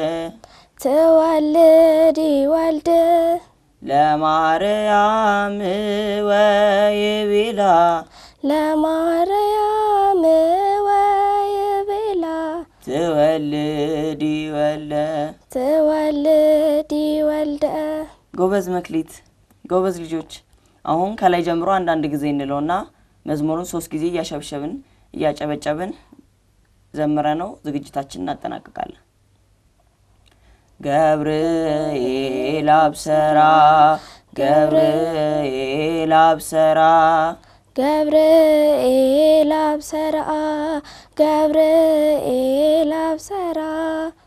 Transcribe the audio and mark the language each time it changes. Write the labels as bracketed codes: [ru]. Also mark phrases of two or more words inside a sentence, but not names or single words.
[gez] ትወልድ ይወልድ ለማርያም ወይቤላ ለማርያም ወይቤላ ትወልድ ይወልድ ትወልድ ይወልድ [am] ጎበዝ መክሊት ጎበዝ ልጆች አሁን ከላይ ጀምሮ አንድ ጊዜ እንለውና መዝሙሩን 3 ጊዜ ያሸብሸብን ያጨበጨብን ዘምረነው ዝግጅታችንን እናጠናቀቃለን [gez] ገብርኤል አብሰራ ገብርኤል አብሰራ ገብርኤል አብሰራ ገብርኤል አብሰራ